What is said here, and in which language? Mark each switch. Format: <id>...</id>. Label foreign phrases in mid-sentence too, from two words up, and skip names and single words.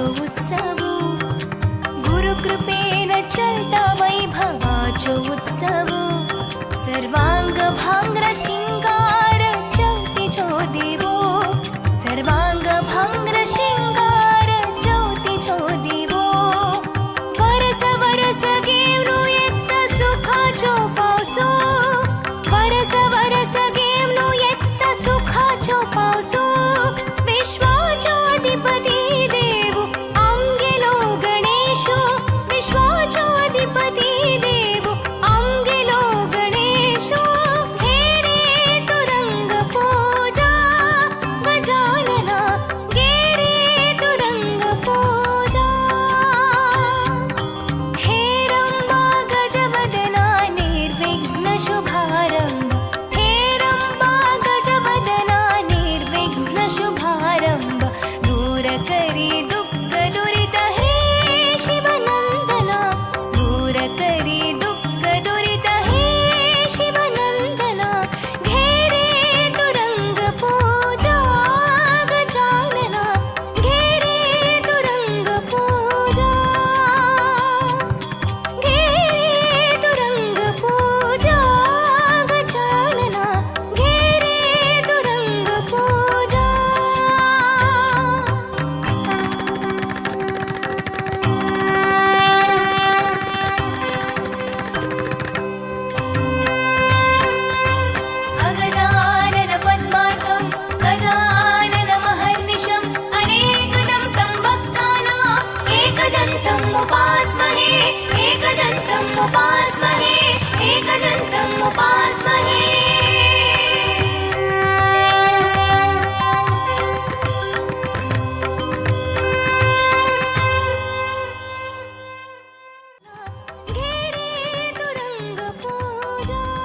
<kok>उत्सव गुरुकृपेन चलता वैभवाचो उत्सव सर्वांग भांग्र शिंगार ज्योतिचो देवो सर्वांग भांग्र शिंगार ज्योतिचो देवो वरस वरस घेवनु येत्ता सुखाचो पावसो वरस वरस घेवनु येत्ता सुखाचो पावसो विश्वाचो अधिपती देव आमगेलो गणेशो विश्वाचो अधिपती देव आमगेलो गणेशो घेरे तू रंग पूजा गजानना घेरे तू रंग पूजा हे रंबा गजवदना निर्विघ्न शुभारंभ हे रंबा गजवदना निर्विघ्न शुभारंभ दूर करी दुःख दुरित हे शिवनंदना दूर करी दुःख दुरित हे शिवनंदना घेरे तू रंग पूजा गजानना घेरे तू रंग पूजा घेरे तू रंग पूजा गजानना घेरे तू रंग पूजा</kok> <sa>अगजानन पद्मार्कं गजानन महर्निशम् अनेकदं तं भक्तानां एकदन्तम् उपास्महे एकदन्तम् उपास्महे एकदन्तम् उपास्महे</sa> <kok>घेरे तू रंग पूजा</kok>